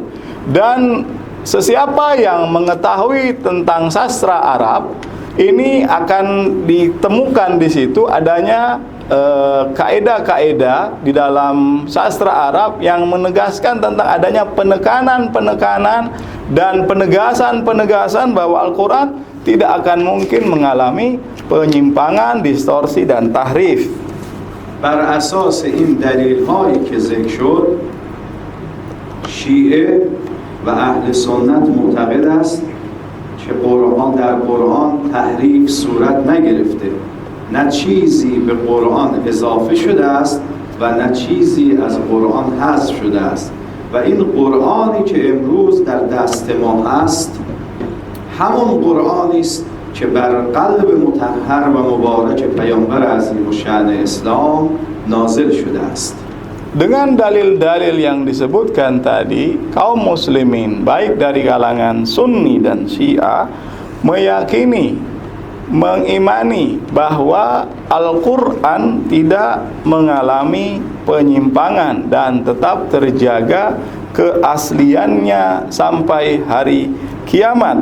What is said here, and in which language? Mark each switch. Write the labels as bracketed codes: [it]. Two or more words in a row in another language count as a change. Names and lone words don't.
[id] Dan sesiapa yang mengetahui tentang sastra Arab, ini akan ditemukan di situ adanya kaedah-kaedah di dalam sastra Arab yang menegaskan tentang adanya penekanan-penekanan dan penegasan-penegasan bahwa Al-Quran tidak akan mungkin mengalami penyimpangan, distorsi dan tahrif. [fa] بر اساس این دلیل هایی که ذکر شد، شیعه و اهل سنت معتقد است که قرآن در قرآن تحریف صورت نگرفته، نه چیزی به قرآن اضافه شده است و نه چیزی از قرآن حذف شده است و این قرآنی که امروز در دست ما هست همون قرآنی است که بر قلب مطهر و مبارک پیامبر عظیم الشأن اسلام نازل شده است. [id] Dengan dalil-dalil yang disebutkan tadi, kaum muslimin baik dari kalangan Sunni dan Syiah meyakini, mengimani bahwa Al-Quran tidak mengalami penyimpangan dan tetap terjaga keasliannya sampai hari kiamat.